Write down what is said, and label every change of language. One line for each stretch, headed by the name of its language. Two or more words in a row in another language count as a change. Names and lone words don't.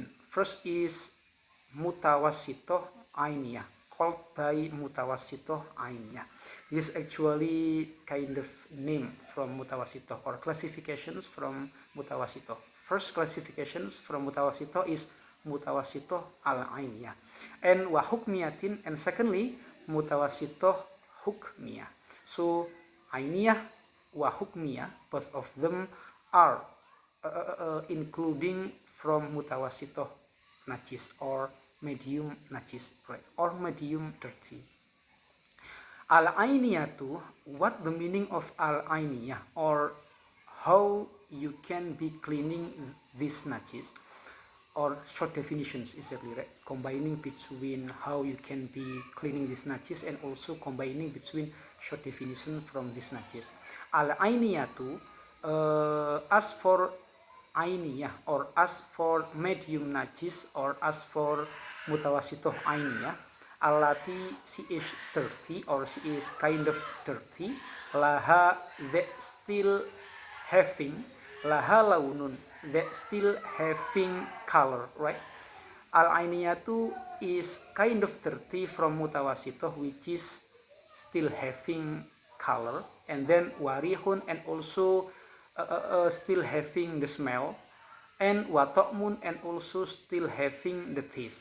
English: First is
Arabic: متوسطة عينية,
English: called by
Arabic: متوسطة عينية.
English: This is actually kind of name from mutawassitoh, or classifications from mutawassitoh. First classifications from mutawassitoh is
Arabic: متوسطة العينية,
English: and
Arabic: وحكمية,
English: and secondly
Arabic: متوسطة حكمية. So عينية وحكمية,
English: both of them are including from mutawassitoh najis, or medium najis, right, or medium dirty. Al-ainiyatu, what the meaning of al-ainiyah, or how you can be cleaning this najis, or short definitions exactly, right? Combining between how you can be cleaning this najis, and also combining between short definition from this najis. Al-ainiyatu, as for ainiyah, or as for medium najis, or as for
Arabic: متوسطة عينية,
English: alati, she is dirty, or she is kind of dirty, laha, that still having,
Arabic: لها لون,
English: that still having color, right? Al-ainiyatu is kind of dirty from mutawassitoh, which is still having color, and then warihun, and also still having the smell, and watokmun, and also still having the taste.